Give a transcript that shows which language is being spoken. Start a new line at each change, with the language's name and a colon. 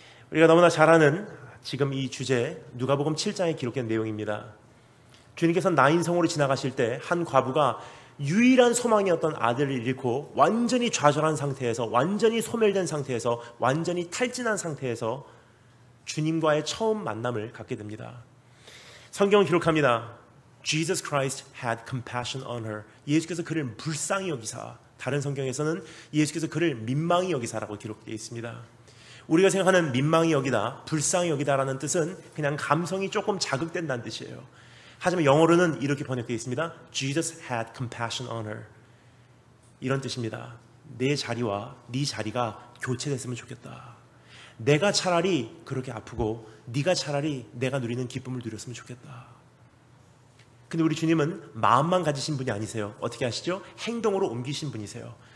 Korean: 우리가 너무나 잘 아는 지금 이 주제 누가복음 7장에 기록된 내용입니다. 주님께서 나인성으로 지나가실 때 한 과부가 유일한 소망이었던 아들을 잃고 완전히 좌절한 상태에서, 완전히 소멸된 상태에서, 완전히 탈진한 상태에서 주님과의 처음 만남을 갖게 됩니다. 성경은 기록합니다.
English: Jesus Christ had compassion on her.
Korean: 예수께서 그를 불쌍히 여기사, 다른 성경에서는 예수께서 그를 민망히 여기사라고 기록되어 있습니다. 우리가 생각하는 민망히 여기다, 불쌍히 여기다라는 뜻은 그냥 감성이 조금 자극된다는 뜻이에요. 하지만 영어로는 이렇게 번역되어 있습니다.
English: Jesus had compassion on her.
Korean: 이런 뜻입니다. 내 자리와 네 자리가 교체됐으면 좋겠다. 내가 차라리 그렇게 아프고 네가 차라리 내가 누리는 기쁨을 누렸으면 좋겠다. 근데 우리 주님은 마음만 가지신 분이 아니세요. 어떻게 하시죠? 행동으로 옮기신 분이세요.